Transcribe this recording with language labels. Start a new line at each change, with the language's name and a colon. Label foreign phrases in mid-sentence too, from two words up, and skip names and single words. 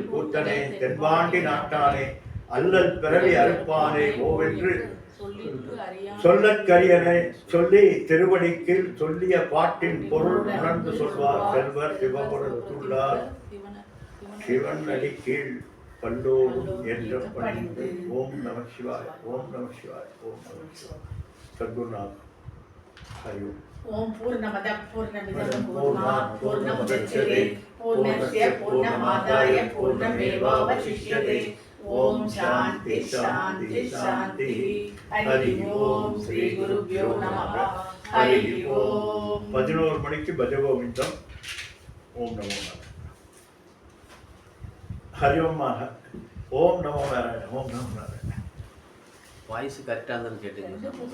Tamil: கூத்தனே தென்பாண்டி நாட்டானே அல்லல் பிறவி அறுப்பானே ஓவென்று சொல்லற்கரியனை சொல்லி திருவடிக்கு சொல்லிய பாட்டின் பொருள் உணர்ந்து சொல்வார் செல்வர் சிவபுரத்துள்ளார் சிவன் அடி கீழ் பல்லோரும் என்ற பணிந்து
Sanskrit: ओम् नम शिवाय् ओम् नम शिवाय् ओम् नम शिवाय् सद्गुरुनाथ् हरि ओम् पूर्णमद पूर्णमिदम् पूर्णात् पूर्णमुदच्यते पूर्णस्य पूर्णमादाय पूर्णमेवावशिष्यते ओम् शान्ति शान्ति शान्ति हरि ओम् श्री गुरुभ्यो नमह हरि ओम्
Tamil: 11 மணிக்கு பஜகோவிந்தம்
Sanskrit: ओम् नमो नारायण हरि ओम् ओम् नमो नारायण ओम् नमो नारायण ஓம் நமோ நாராயண
English: voice correct
Tamil: இருந்தாலும் கேட்டுங்க.